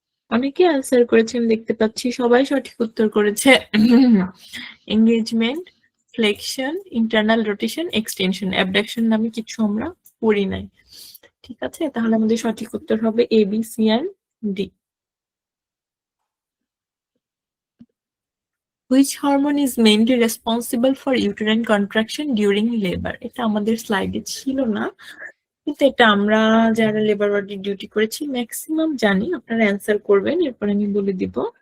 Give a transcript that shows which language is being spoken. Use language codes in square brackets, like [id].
[bn] অনেকে অ্যান্সার করেছেন দেখতে পাচ্ছি, সবাই সঠিক উত্তর করেছে। Engagement, flexion, internal rotation, extension, abduction নামে কিছু আমরা পড়ি নাই, ঠিক আছে। তাহলে আমাদের সঠিক উত্তর হবে এ, B, C and D. [en] Which hormone is mainly responsible for uterine contraction during labor? [bn] এটা আমাদের স্লাইডে ছিল না, কিন্তু এটা আমরা যারা লেবার ওয়ার্ডে ডিউটি করেছি ম্যাক্সিমাম জানি। আপনারা অ্যান্সার করবেন, এরপর আমি বলে দিব।